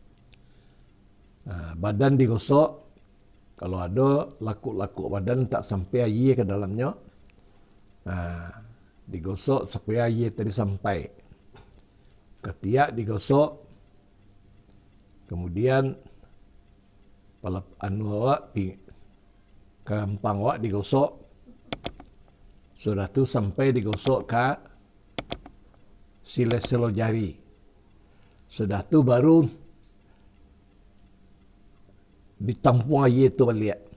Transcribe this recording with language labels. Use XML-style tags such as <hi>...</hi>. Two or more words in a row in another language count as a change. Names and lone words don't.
<ms>Badan digosok. Kalau ada lakuk-lakuk badan tak sampai air ke dalamnya. Digosok supaya air tadi sampai. Ketiak digosok. Kemudian awak, kerampang awak digosok. Sudah tu sampai digosok ke selo jari. Sudah tu baru ditampung air itu balik.</ms>